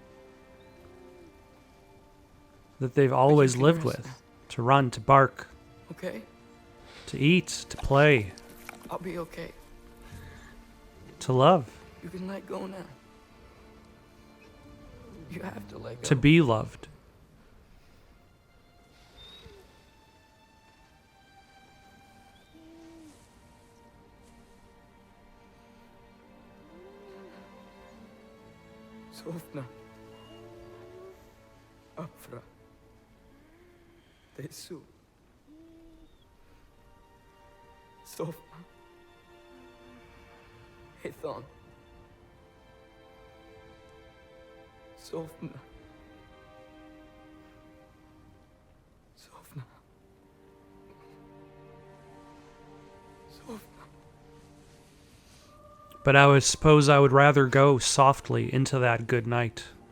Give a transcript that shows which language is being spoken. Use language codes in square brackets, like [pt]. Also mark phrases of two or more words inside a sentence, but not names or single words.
[en] that they've always can lived rest with. now. To run, to bark, Okay? to eat, to play, I'll be okay. to love, You can let go now. You have to let go. to be loved. Sofna. Afra. Tesu. Sofna. Hithon. Sofna. Sofna. Sofna. But I would suppose I would rather go softly into that good night.